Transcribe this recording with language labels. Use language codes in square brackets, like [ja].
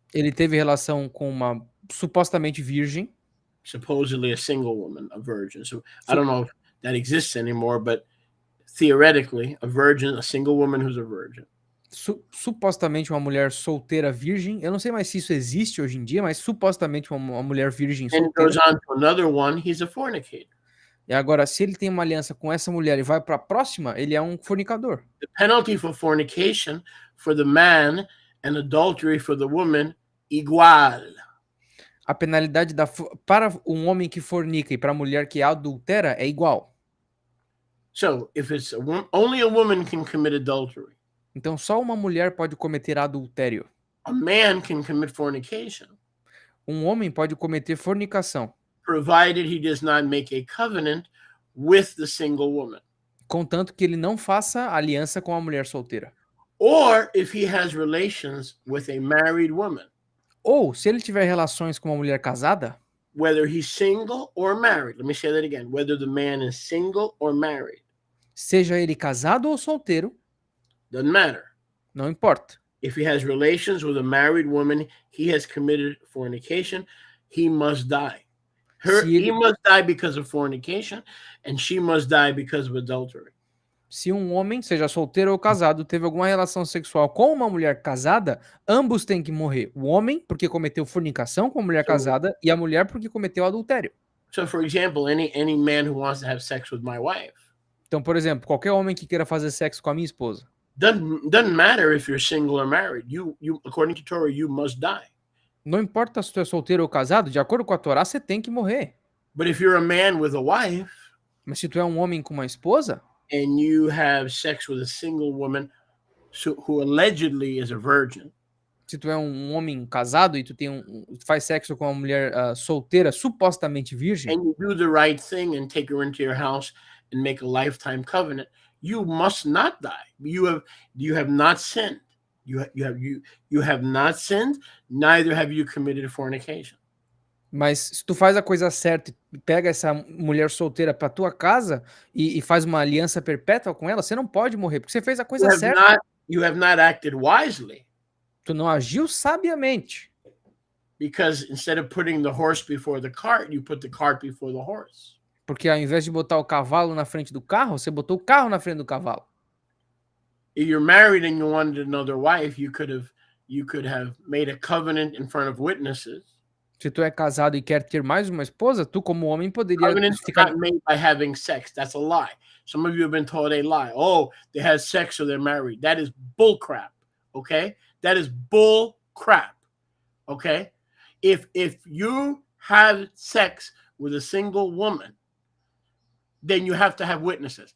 [pt] Ele teve relação com uma supostamente virgem, [en] supposedly a single woman, a virgin. So I Su- don't know if that exists anymore, but theoretically, a virgin, a single woman who's a virgin. [pt] supostamente uma mulher solteira virgem. Eu não sei mais se isso existe hoje em dia, mas supostamente uma mulher virgem [en] And it goes [pt] solteira. [en] on to another one, he's a fornicator. [pt] E agora, se ele tem uma aliança com essa mulher e vai para a próxima, ele é um fornicador. [en] The penalty for fornication for the man and adultery for the woman, [pt] igual. A penalidade para um homem que fornica e para a mulher que adultera é igual. [en] So if it's only a woman can commit adultery, [pt] Então, só uma mulher pode cometer adultério. [en] a man can commit fornication, [pt] Um homem pode cometer fornicação, [en] provided he does not make a covenant with the single woman. [pt] contanto que ele não faça aliança com a mulher solteira. [en] Or if he has relations with a married woman, [pt] Ou, se ele tiver relações com uma mulher casada, [en] whether he's single or married. Let me say that again. Whether the man is single or married, [pt] seja ele casado ou solteiro, [en] doesn't matter. [pt] não importa. [en] If he has relations with a married woman, he has committed fornication. He must die. He must die because of fornication, and she must die because of adultery. [pt] Se um homem, seja solteiro ou casado, teve alguma relação sexual com uma mulher casada, ambos têm que morrer. O homem, porque cometeu fornicação com a mulher casada, e a mulher, porque cometeu adultério. [en] So, for example, any man who wants to have sex with my wife, [pt] Então, por exemplo, qualquer homem que queira fazer sexo com a minha esposa, [en] doesn't matter if you're single or married. You according to Torah, you must die. [pt] não importa se tu é solteiro ou casado, de acordo com a Torá, você tem que morrer. [en] But if you're a man with a wife [pt] Mas se tu é um homem com uma esposa, [en] and you have sex with a single woman who allegedly is a virgin, [pt] se tu é um homem casado e tu faz sexo com uma mulher solteira, supostamente virgem, [en] and you do the right thing and take her into your house and make a lifetime covenant, you must not die. You have not sinned. You have not sinned, neither have you committed fornication. [pt] mas se tu faz a coisa certa e pega essa mulher solteira pra tua casa e faz uma aliança perpétua com ela, você não pode morrer, porque você fez a coisa certa. [en] You have not acted wisely. [pt] Tu não agiu sabiamente. [en] Because instead of putting the horse before the cart, you put the cart before the horse. [pt] Porque ao invés de botar o cavalo na frente do carro, você botou o carro na frente do cavalo. [en] If you're married and you wanted another wife, you could have made a covenant in front of witnesses. [pt] Se tu é casado e quer ter mais uma esposa, tu como homem poderia [en] Covenants [pt] ficar... [en] are not made by having sex. That's a lie. Some of you have been told a lie. Oh, they had sex so they're married. That is bull crap. Okay? That is bull crap. Okay? If you have sex with a single woman, then you have to have witnesses.